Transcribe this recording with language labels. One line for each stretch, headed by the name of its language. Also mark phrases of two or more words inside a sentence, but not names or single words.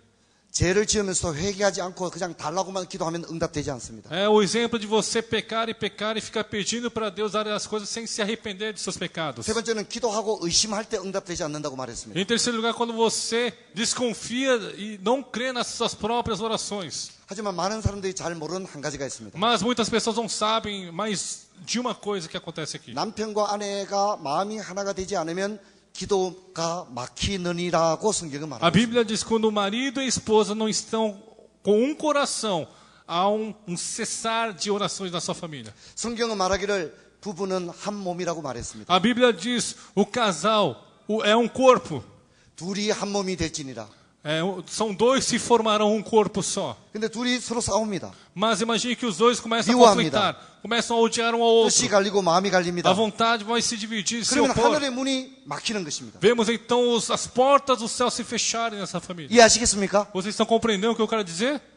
Korean: 죄를 지으면서 회개하지 않고 그냥 달라고만 기도하면 응답되지 않습니다.
Portuguese: É o exemplo de você pecar e ficar pedindo para Deus dar as coisas sem se arrepender de seus pecados.
Korean: 세 번째는 기도하고 의심할 때 응답되지 않는다고 말했습니다.
Portuguese: Em terceiro lugar, quando você desconfia e não crê nas suas próprias orações.
Korean: 하지만 많은 사람들이 잘 모르는 한 가지가 있습니다.
Portuguese: Mas muitas pessoas não sabem mais de uma coisa que acontece aqui.
Korean: 남편과 아내가 마음이 하나가 되지 않으면 기도가 막히느니라고 성경은
Portuguese: A
Korean: 말합니다.
Portuguese: Bíblia diz que quando o marido e a esposa não estão com um coração, há um cessar de orações na sua família.
Korean: 성경은 말하기를 부부는 한 몸이라고 말했습니다.
Portuguese: A Bíblia diz o casal é um corpo.
Korean: 둘이 한 몸이 될지니라.
Portuguese: São dois que formarão um corpo só.
Korean: 근데 둘이 서로 싸웁니다.
Portuguese: Mas imagine que os dois começam a
Korean: 미워합니다.
Portuguese: conflitar, começam a odiar um ao outro.
Korean: 뜻이 갈리고 마음이 갈립니다.
Portuguese: A vontade vai se dividir, se
Korean: 그러면
Portuguese: opor.
Korean: 하늘의 문이 막히는 것입니다.
Portuguese: Vemos então as portas do céu se fecharem nessa família.
Korean: 이해하시겠습니까?
Portuguese: Vocês estão compreendendo o que eu quero dizer?